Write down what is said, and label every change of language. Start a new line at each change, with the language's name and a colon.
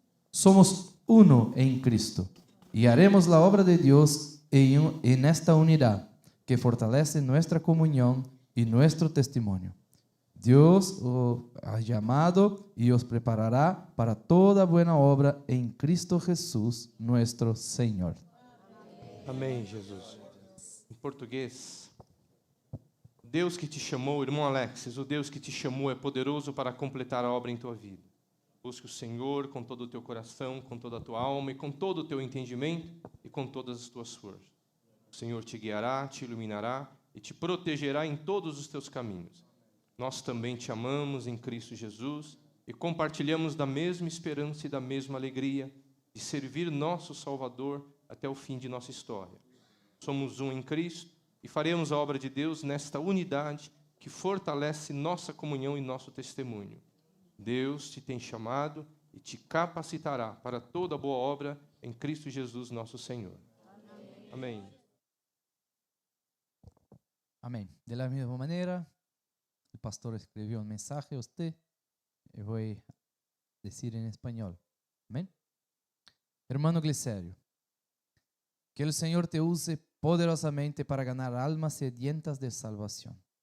Spanish: Somos uno en Cristo y haremos la obra de Dios en esta unidad que fortalece nuestra comunión y nuestro testimonio. Dios os ha llamado y os preparará para toda buena obra en Cristo Jesús, nuestro Señor.
Portuguese: Amém, Jesus. Em português. O Deus que te chamou, irmão Alexis, o Deus que te chamou é poderoso para completar a obra em tua vida. Busque o Senhor com todo o teu coração, com toda a tua alma e com todo o teu entendimento e com todas as tuas forças. O Senhor te guiará, te iluminará e te protegerá em todos os teus caminhos. Nós também te amamos em Cristo Jesus e compartilhamos da mesma esperança e da mesma alegria de servir nosso Salvador até o fim de nossa história. Somos um em Cristo e faremos a obra de Deus nesta unidade que fortalece nossa comunhão e nosso testemunho. Deus te tem chamado e te capacitará para toda boa obra em Cristo Jesus, nosso Senhor. Amém.
Spanish: Amén. De la misma manera, el pastor escribió un mensaje a usted y voy a decir en español. Amén. Hermano Glicerio, que el Señor te use poderosamente para ganar almas sedientas de salvación.